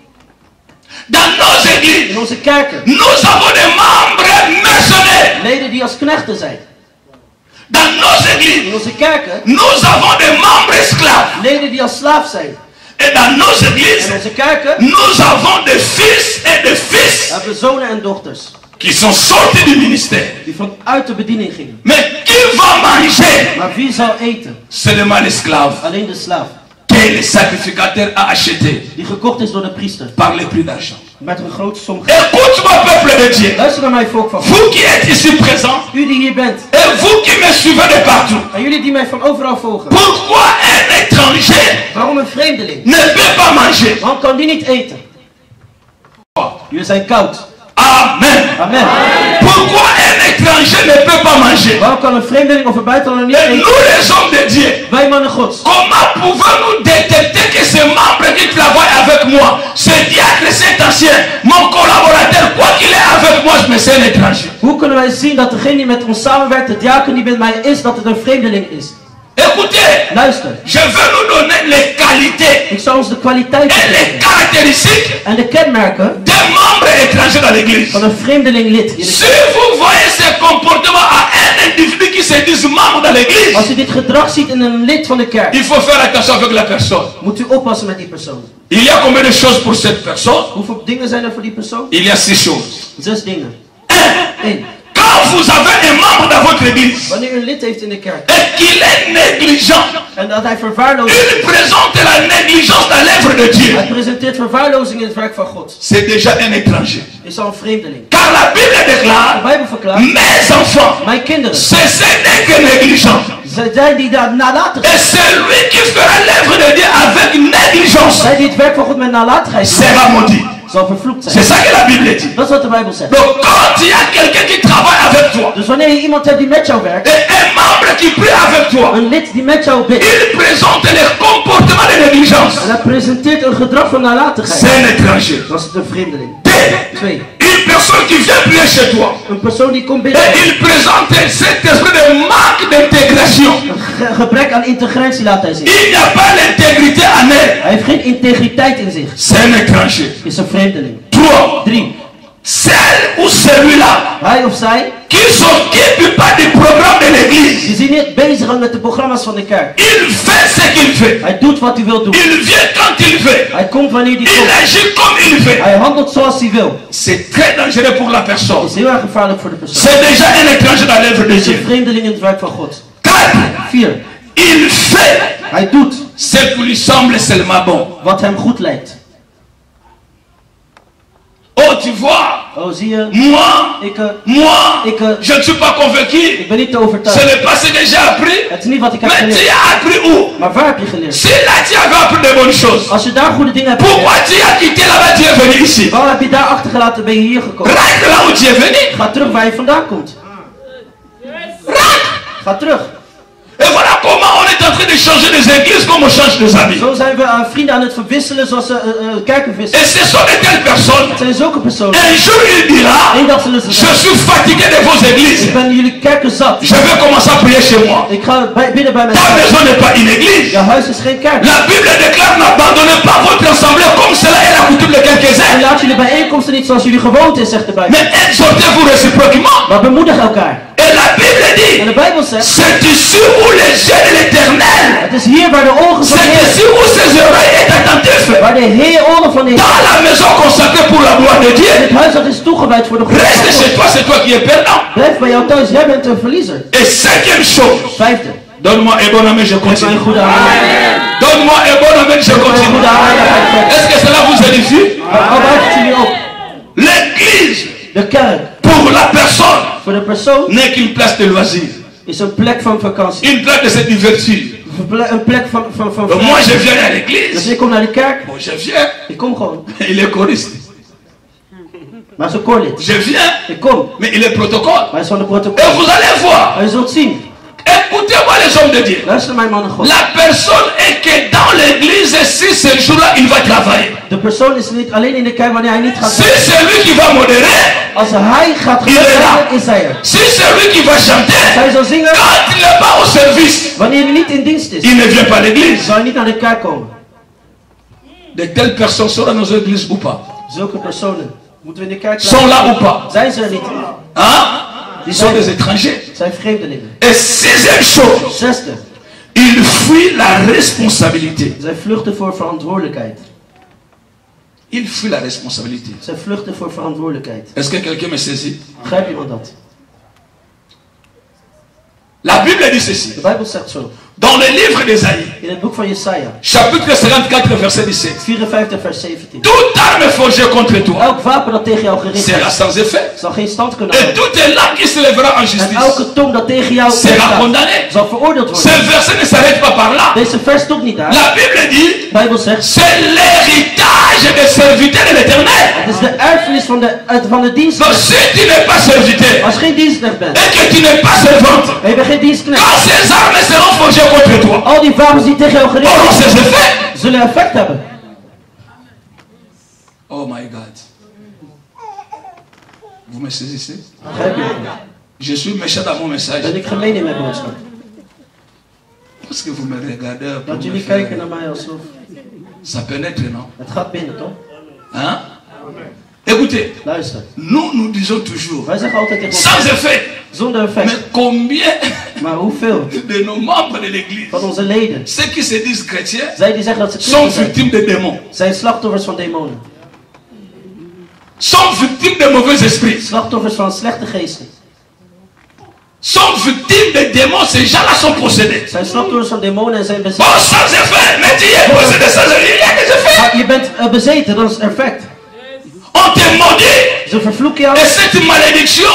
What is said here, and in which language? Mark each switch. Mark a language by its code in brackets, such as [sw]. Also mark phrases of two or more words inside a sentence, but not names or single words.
[fr] Dans nos [nl] In [fr] églises, [nl] onze kerken. [fr] nous avons des membres mercenaires. [nl] Leden die als knechten zijn. [fr] Dans nos églises, [nl] In onze kerken. [fr] nous avons des membres esclaves. [nl] Leden die als slaaf zijn. [fr] Et dans nos églises, [nl] In onze kerken [fr] nous avons des fils et des fils [nl] hebben we zonen en dochters. [fr] qui sont sortis du ministère. [nl] Die vanuit de bediening gingen. [fr] Mais qui va manger? [nl] Maar wie zal eten? [fr] Seulement l'esclave [nl] Alleen de slaaf. [fr] que le sacrificateur a acheté [nl] Die gekocht is door de priester. [fr] par le prix d'argent. [nl] Met een grote som geld. [fr] Écoute-moi, peuple de Dieu. [nl] Luister naar mij, volk van God. [fr] Vous qui êtes ici présents [nl] U die hier bent. [fr] et vous qui me suivez de partout. [nl] En jullie die mij van overal volgen. [fr] Pourquoi un étranger [nl] Waarom een vreemdeling? [fr] ne peut pas manger? [nl] Waarom kan die niet eten? Jullie zijn koud. Amen. Amen. [fr] Pourquoi un étranger ne peut pas manger? [nl] Waarom kan een vreemdeling of een buitenlander niet [fr] Et nous [nl] eten? [fr] les hommes de Dieu, [nl] Wij mannen gods. [fr] comment pouvons-nous détecter que ce membre qui travaille avec moi, ce diacre, cet ancien, mon collaborateur, quoi qu'il est avec moi, je me sais un étranger? [nl] Hoe kunnen wij zien dat degene die met ons samenwerkt, de diaken die met mij is, dat het een vreemdeling is? [fr] Écoutez, [nl] Luister. [fr] je veux nous donner les qualités [nl] Ik zal ons de kwaliteiten [fr] et les [nl] geven. [fr] caractéristiques [nl] En de kenmerken [fr] des membres étrangers dans l'église. [nl] van een vreemdeling lid. in de [fr] Si [nl] kerk. [fr] vous voyez ce comportement à un individu qui se dit membre dans l'église, [nl] Als u dit gedrag ziet in een lid van de kerk, [fr] il faut faire attention avec la personne. [nl] moet u oppassen met die persoon. [fr] Il y a combien de choses pour cette personne? [nl] Hoeveel dingen zijn er voor die persoon? [fr] Il y a 6 choses. [nl] 6 dingen. 1. 1. [fr] Quand vous avez un membre dans votre église [nl] Wanneer u een lid heeft in de kerk [fr] et qu'il est négligent, [nl] en dat hij verwaarloosd [fr] il présente la négligence dans l'œuvre de Dieu. [nl] hij presenteert verwaarlozing in het werk van God. [fr] C'est déjà un étranger. [nl] Is al een vreemdeling. [fr] Car la Bible [nl] De [fr] déclare, [nl] Bijbel verklaart, [fr] mes enfants, [nl] mijn kinderen, [fr] ce n'est que négligent. [nl] zij die daar nalatig [fr] Et [nl] zijn, [fr] celui qui fera l'œuvre de Dieu avec négligence [nl] zij die het werk van God met nalatigheid doen, [fr] sera maudit. [nl] zal vervloekt [fr] C'est [nl] zijn. [fr] ça que la Bible dit. [nl] Dat is wat de Bijbel zegt. [fr] Donc quand il y a quelqu'un qui travaille avec toi, [nl] Dus wanneer je iemand hebt die met jou werkt, [fr] et un membre qui prie avec toi, [nl] een lid die met jou bidt, [fr] il présente les comportements de négligence. [nl] en hij presenteert een gedrag van nalatigheid, [fr] C'est un étranger. [nl] dan is het een vreemdeling. 2. 2. [fr] Une personne qui vient prier chez toi [nl] Een persoon die komt [fr] et [nl] bidden, [fr] il présente cet esprit de manque d'intégration. [nl] een gebrek aan integratie laat hij zien. [fr] Il n'y a pas l'intégrité en elle. [nl] Hij heeft geen integriteit in zich. [fr] C'est un étranger. [nl] Is een vreemdeling. 3. 3. [fr] Celle ou celui-là [nl] Hij of zij [fr] qui s'occupe pas du programme de l'église. [nl] die zich niet bezig houdt met de programma's van de kerk. [fr] Il fait ce qu'il fait. Hij doet wat hij wil doen. Il vient quand il veut. [nl] Hij komt wanneer hij [fr] Il [nl] komt. [fr] agit comme il veut. [nl] Hij handelt zoals hij wil. [fr] C'est très dangereux pour la personne. [nl] Dat is heel erg gevaarlijk voor de persoon. [fr] C'est déjà un étranger dans l'œuvre de [nl] Hij is een [fr] Dieu. [nl] vreemdeling in het werk van God. 4. 4. [fr] Il fait [nl] Hij doet [fr] ce qui lui semble seulement bon. [nl] wat hem goed lijkt. [fr] Oh, tu vois, [nl] Oh, zie je? [fr] moi, je ne suis pas convaincu. [nl] Ik ben niet te [fr] Ce [nl] overtuigd. [fr] n'est pas ce que j'ai appris. [nl] Het is niet wat ik heb [fr] Mais tu [nl] geleerd. [fr] as appris où? [nl] Maar waar heb je geleerd? [fr] Si là tu avais appris de bonnes choses, [nl] Als je daar goede dingen hebt [fr] pourquoi [nl] geleerd, [fr] tu as quitté là-bas, tu es venu ici? [nl] waarom heb je daar achtergelaten, ben je hier gekomen? [fr] Rentre là où tu es venu. [nl] Ga terug waar je vandaan komt. [fr] Rentre. [nl] Ga terug. [fr] Et voilà comment on est en train de changer des églises comme on change des amis. [nl] Zo zijn we vrienden aan het verwisselen zoals ze kerken [fr] Et [nl] wisselen. [fr] ce sont de telles personnes. [nl] Het zijn zulke personen. [fr] Un jour il dira, [nl] Eén dag zullen ze [fr] je [nl] zeggen, [fr] suis fatigué de vos églises. [nl] ik ben jullie kerken zat. [fr] Je vais commencer à prier chez moi. [nl] Ik ga binnen bij mijn [fr] Ta [nl] huis. [fr] maison n'est pas une église. [nl] Jouw huis is geen kerk. [fr] La Bible déclare, n'abandonnez pas votre assemblée comme cela est la coutume de [nl] En [fr] quelques-uns. [nl] laat jullie bijeenkomsten niet zoals jullie gewoond is, zegt de Bijbel. [fr] Mais exhortez-vous réciproquement. [nl] Maar bemoedig elkaar. [fr] Et la Bible [nl] En [fr] dit, [nl] de Bijbel zegt, [fr] c'est ici où les yeux de l'éternel, [nl] het is hier waar de ogen van de [fr] c'est [nl] Heer, [fr] ici où ses oreilles est attentif. [nl] waar de Heer oren van de Heer, [fr] Dans la maison consacrée pour la gloire de Dieu, [nl] het huis dat is toegewijd voor de glorie [fr] reste [nl] van [fr] chez [nl] God. [fr] toi, c'est toi qui es perdant. [nl] Blijf bij jou thuis, jij bent een verliezer. [fr] Et cinquième chose, [nl] Vijfde, [fr] donne-moi un bon amen, je [nl] geef mij een [fr] continue. [nl] goede amen. [fr] Donne-moi un bon amen, je [nl] Geef mij een [fr] continue. [nl] goede amen, dan ga ik verder. [fr] Est-ce que cela vous édifie? [nl] Al buigt het jullie op. [fr] L'église, [nl] De kerk, [fr] pour la personne, [nl] voor de persoon, [fr] n'est qu'une place de loisir, [nl] is een plek van vakantie. [fr] une place de se divertir. [nl] Een plek van [fr] Donc moi je viens à [nl] Dus [fr] l'église, [nl] ik kom naar de kerk, [fr] bon, je viens, [nl] ik kom gewoon. [fr] il est choriste. [nl] Maar ze koorlid. [fr] Je viens, [nl] Ik kom, [fr] mais il est protocole. [nl] maar hij is van de [fr] Et [nl] protocol. [fr] vous allez voir, [nl] En je zult zien, [fr] écoutez-moi les hommes de Dieu. [nl] luister mijn mannen God. [fr] La personne est que dans l'église, si ce jour-là il va travailler, [nl] De persoon is niet alleen in de kerk wanneer hij niet gaat [fr] si [nl] werken. [fr] c'est lui qui va modérer, [nl] Als hij gaat [fr] Il est là. [nl] werken, is hij er. [fr] si c'est lui qui va chanter, [nl] Als hij zal zingen, [fr] quand il n'est pas au service, [nl] wanneer hij niet in dienst is, [fr] il ne vient pas à l'église. [nl] zal hij niet naar de kerk komen. [fr] De telles personnes sont dans nos églises ou pas? [nl] Zulke personen, moeten we in de kerk [fr] Sont là ou [nl] blijven? [fr] pas? [nl] Zijn ze er niet? [fr] Hein? Ils sont des étrangers. [nl] Zijn vreemdelingen. [fr] Et sixième chose, [nl] Zesde, [fr] ils fuient la responsabilité. [nl] zij vluchten voor verantwoordelijkheid. [fr] Ils fuient la responsabilité. [nl] Zij vluchten voor verantwoordelijkheid. [fr] Est-ce que quelqu'un me saisit? [nl] Begrijpt iemand dat? [fr] La Bible dit ceci. [nl] De Bijbel zegt zo. [fr] Dans le livre d'Ésaïe, [nl] In het boek van Jesaja, [fr] chapitre 54, verset 17. [nl] 54 vers 17. [fr] Toute arme forgée contre toi [nl] Elk wapen dat tegen jou gericht [fr] sera [nl] is, [fr] sans effet. [nl] zal geen stand kunnen [fr] Et [nl] houden. [fr] toute langue qui se lèvera en [nl] En [fr] justice [nl] elke tong dat tegen jou [fr] sera [nl] opstaat, [fr] condamnée. [nl] zal veroordeeld [fr] Ce [nl] worden. [fr] verset ne s'arrête pas par là. [nl] Deze vers stopt niet daar. [fr] La Bible dit, [nl] De Bijbel zegt, [fr] c'est l'héritage des serviteurs de l'éternel. [nl] het is de erfenis van de dienst. [fr] Donc si tu n'es pas serviteur [nl] Als je geen dienstknecht bent, [fr] et que tu n'es pas servante, [nl] en je bent geen dienstknecht, [fr] quand ces armes seront forgées contre toi, [nl] al die wapens die tegen jou gericht [fr] auront [nl] zijn, [fr] ces effets. [nl] zullen effect hebben. [en] Oh my God. [fr] Vous me saisissez? [nl] Begrijp je? [fr] Je suis méchant dans mon message. [nl] Ben ik gemeen in mijn boodschap? [fr] Parce que vous me regardez un peu. [nl] Dat jullie kijken naar mij alsof [fr] Ça pénètre, non? [nl] het gaat binnen, toch? [fr] Hein? Écoutez, [nl] Luister, [fr] nous disons toujours, [nl] wij zeggen altijd tegen [fr] sans [nl] ons, [fr] effet. [nl] zonder [fr] Mais [nl] effect. [fr] combien [nl] Maar hoeveel [fr] de nos membres de l'église, [nl] van onze leden, [fr] ceux qui se disent chrétiens, [nl] zij die zeggen dat ze [fr] sont [nl] christen zijn, [fr] victimes de démons, [nl] zijn slachtoffers van demonen. [fr] sont victimes de mauvais esprits, Slachtoffers van slechte geesten. sont victimes de démons. Ces gens-là sont possédés. [nl] Zijn slachtoffers van demonen en zijn bezet. [fr] Bon, sans effet, mais tu es possédé sans effet. Il y a des effets. [nl] Maar je bent bezeten, dat is effect. [fr] On te maudit. [nl] Ze vervloeken jou. [fr] Et cette malédiction